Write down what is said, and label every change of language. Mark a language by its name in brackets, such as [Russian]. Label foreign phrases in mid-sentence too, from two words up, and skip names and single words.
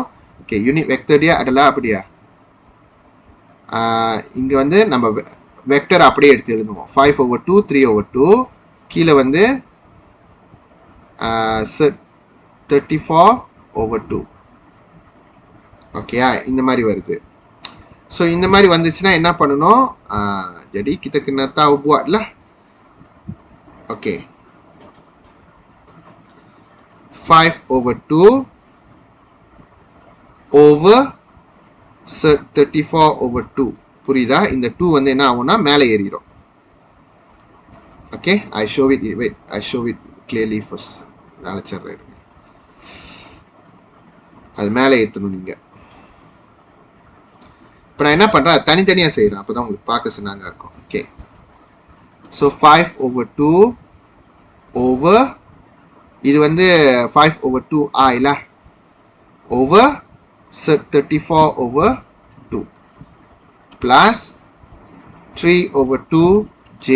[Tamil] ஓகே, [English] unit vectorடியா [Tamil] அதெல்லாம் அப்படியா, இங்கே வந்து நம்ம வெக்டர் அப்படியே எடுத்து எழுதுவோம். 5/2 3/2 கீழே வந்து 34/2. ஓகேயா, இந்த மாதிரி வருது. ஸோ இந்த மாதிரி வந்துச்சுன்னா என்ன பண்ணணும், [Malay] jadi kita kena tahu buat lah. [Tamil] ஓகே, 5/2 over 34/2. புரியுதா? இந்த 2 வந்து என்ன ஆகும்னா மேலே ஏறிடும். ஓகே, [English] I show it clearly first. [Tamil] அழைச்சிடுறேன், அது மேலே ஏற்றணும் நீங்கள். இப்போ நான் என்ன பண்ணுறேன், தனித்தனியாக செய்கிறேன், அப்போ தான் உங்களுக்கு பார்க்க சொன்னாங்க இருக்கும். ஓகே, ஸோ 5/2 ஓவர் இது வந்து 5/2 இல்ல [English] over 34/2 plus 3/2 J.